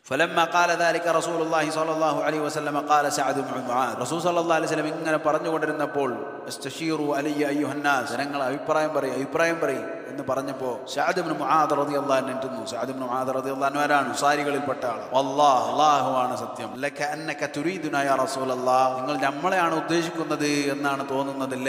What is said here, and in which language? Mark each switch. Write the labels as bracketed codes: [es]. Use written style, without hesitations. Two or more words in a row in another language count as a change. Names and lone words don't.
[ar] فلما قال ذلك رسول الله صلى الله عليه وسلم قال سعد بن معاذ رسول صلى الله عليه وسلم [ml] ഇങ്ങനെ പറഞ്ഞുകൊണ്ടിരുന്നപ്പോൾ [ar] استشيروا علي أيها الناس, [ml] ജനങ്ങൾ അഭിപ്രായം പറയും എന്ന് പറഞ്ഞപ്പോൾ സഅദ് ഇബ്നു മുആദ് [ar] رضي الله عنه [ml] എത്തുന്നു. സഅദ് ഇബ്നു മുആദ് [ar] رضي الله عنه [ml] ആരാണ്? അൻസാരികളിൽപ്പെട്ട ആൾ. വല്ലാഹ്, അല്ലാഹുവാണ് സത്യം, [ar] لكأنك تريدنا يا رسول الله, [ml] നിങ്ങൾ നമ്മളെയാണ് ഉദ്ദേശിക്കുന്നത് എന്നാണ് തോന്നുന്നതല്ലേ?